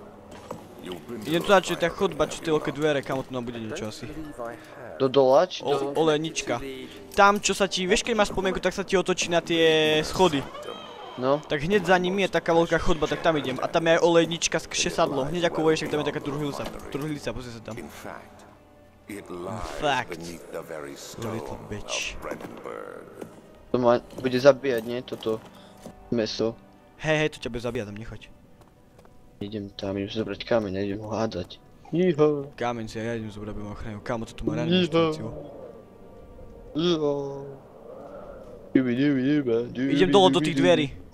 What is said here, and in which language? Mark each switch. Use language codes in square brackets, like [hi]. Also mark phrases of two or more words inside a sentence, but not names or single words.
[sk] Idem tu na čo je tá chodba, čo tie veľké dvere, kamo tu nám bude niečo asi. Do dola, či do... Olejnička. Tam čo sa ti, vieš keď máš spomienku, tak sa ti otočí na tie schody. No, Tak hneď za ním je taká veľká chodba, tak tam idem. A tam je aj olejnička s kšesadlom. Hneď ako voješ, tak tam je taká truhlica, pozri sa tam. [en] In fact, it lies fact. beneath the very Little stone bitch. of Brandenburg. [sk] to ma bude zabíjať, nie? Toto meso. Hej, to ťa bude zabíjať, tam nechoď. Idem tam, idem si zobrať kameň a idem ho hádzať. Jího. Kámeň si ja idem zobrať, aby ma ochránil. Kámo, to tu má Jího. ranú štáciu. Idem dole do tých dverí.